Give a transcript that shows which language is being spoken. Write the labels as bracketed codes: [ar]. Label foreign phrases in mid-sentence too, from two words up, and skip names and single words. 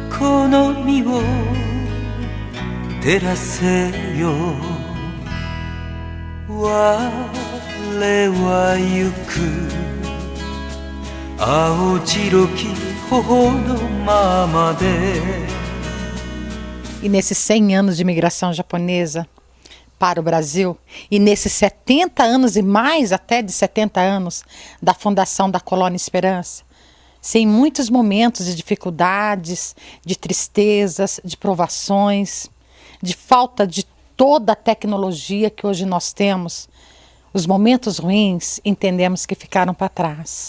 [ja] この身を照らせよ我は行く青白き頬のままで [pt] E nesses 100 anos de imigração japonesa para o Brasil, e nesses 70 anos e mais até de 70 anos da fundação da Colônia Esperança, sem muitos momentos de dificuldades, de tristezas, de provações, de falta de toda a tecnologia que hoje nós temos, os momentos ruins entendemos que ficaram para trás.